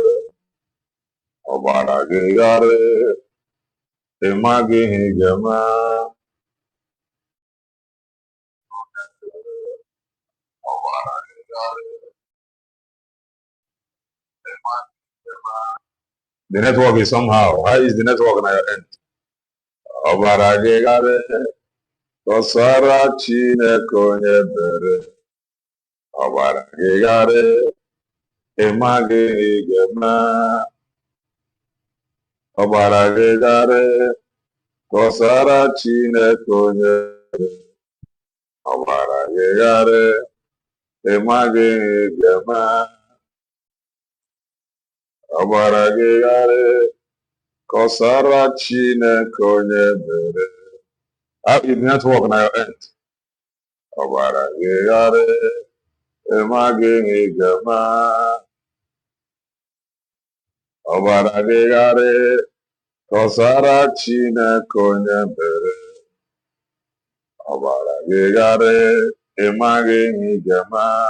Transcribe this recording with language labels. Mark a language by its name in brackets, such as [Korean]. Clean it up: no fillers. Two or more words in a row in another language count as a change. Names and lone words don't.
[Igbo] Ọgbara gị garị, ịmaghị ihe gama. Ọgbara gị garị, ịmaghị ihe gama. [English] The network is somehow. How is the network on your end? [Igbo] Ọbara gị garị, kọsara Chineke onye bere. Ọbara gị garị, ịmaghị ihe ga-eme. Ọbara gị garị, kọsara Chineke onye bere. Ọbara gị garị, ịmaghị ihe ga-eme. Ọbara gị garị, kọsara Chineke onye bere. [English] How is the network on your end? [Igbo] Ọbara gị garị, ịmaghị ihe ga-eme. Ọbara gị garị, kọsara Chineke onye bere. Ọbara gị garị, ịmaghị ihe ga-eme.